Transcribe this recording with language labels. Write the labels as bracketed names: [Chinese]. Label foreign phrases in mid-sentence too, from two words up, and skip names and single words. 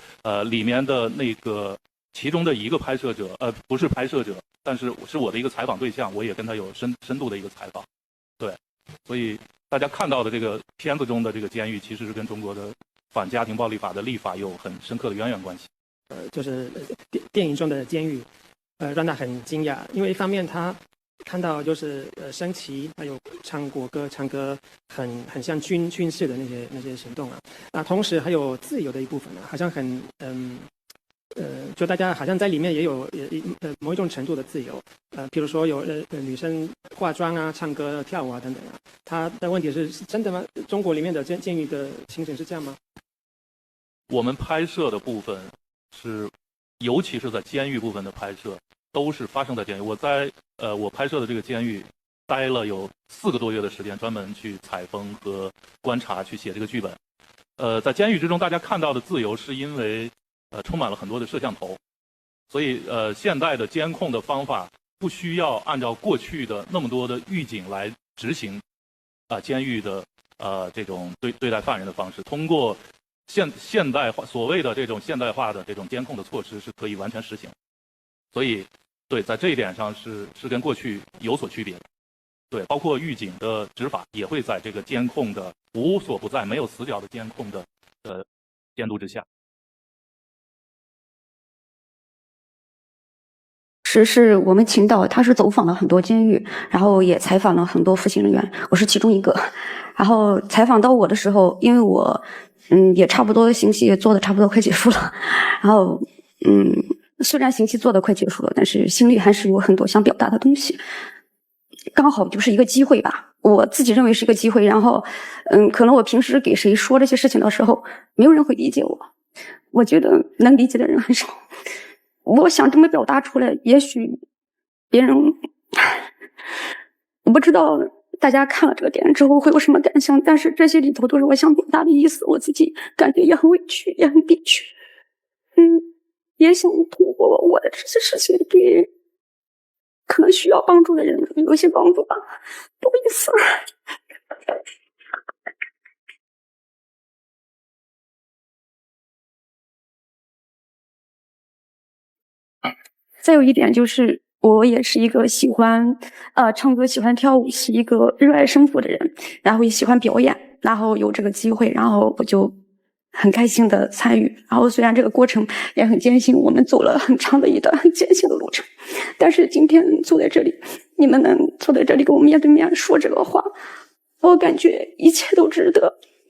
[Chinese] 裡面的那個其中的一個拍攝者，不是拍攝者，但是是我的一個採訪對象，我也跟他有深度的一個採訪。對，所以大家看到的這個片子中的這個監獄，其實是跟中國的反家庭暴力法的立法有很深刻的淵源關係。就是電影中的監獄，讓他很驚訝，因為一方面他看到就是升旗，還有唱國歌，唱歌很像軍事的那些行動啊，同時還有自由的一部分好像很就大家好像在裡面也有某一種程度的自由，比如說有女生化妝啊、唱歌、跳舞啊等等啊。他的問題是真的嗎？中國裡面的監獄的情形是這樣嗎？我們拍攝的部分是，尤其是在監獄部分的拍攝， 都是發生在監獄。我在我拍攝的這個監獄待了有4個多月的時間，專門去採風和觀察，去寫這個劇本。在監獄之中，大家看到的自由是因為充滿了很多的攝像頭，所以現代的監控的方法不需要按照過去的那麼多的獄警來執行監獄的這種對待犯人的方式，通過現代化所謂的這種现代化的這種監控的措施是可以完全實行。所以对，在這一點上是跟過去有所區別的。對，包括獄警的執法也會在這個監控的無所不在、沒有死角的監控的監督之下。是我們青島，他是走訪了很多監獄，然後也採訪了很多服刑人員，我是其中一個。然後採訪到我的時候，因為我也差不多刑期也做的差不多快結束了，然后虽然刑期做的快結束了，但是心裡還是有很多想表達的東西。剛好就是一個機會吧，我自己認為是一個機會。然後可能我平時給誰說這些事情的時候，沒有人會理解我，我覺得能理解的人很少。我想這麼表達出來，也許別人，我不知道大家看了這個電影之後會有什麼感想，但是這些裡頭都是我想表達的意思，我自己感覺也很委屈，也很憋屈。也想通過我的這些事情給可能需要幫助的人有一些幫助吧，不好意思。再有一點就是我也是一個喜歡唱歌、喜歡跳舞，是一個熱愛生活的人，然後也喜歡表演，然後有這個機會，然後我就很開心的參與。然後雖然這個過程也很艱辛，我們走了很長的一段很艱辛的路程，但是今天坐在這裡，你們能坐在這裡跟我面對面說這個話，我感覺一切都值得。